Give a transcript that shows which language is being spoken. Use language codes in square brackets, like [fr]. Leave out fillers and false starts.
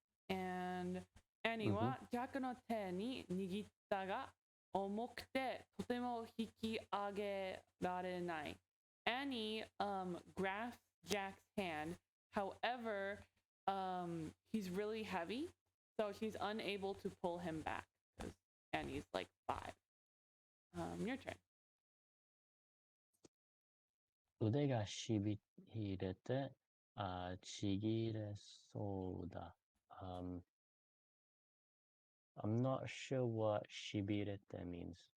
[ja] And Annie はジャックの手に握ったが重くてとても引き上げられない。 [en] Annie grasps Jack's hand. However, he's really heavy, so she's unable to pull him back because Annie's like 5. Your turn. [ja] 腕がしびれてちぎれそうだ。 [en] I'm not sure what shibirete means.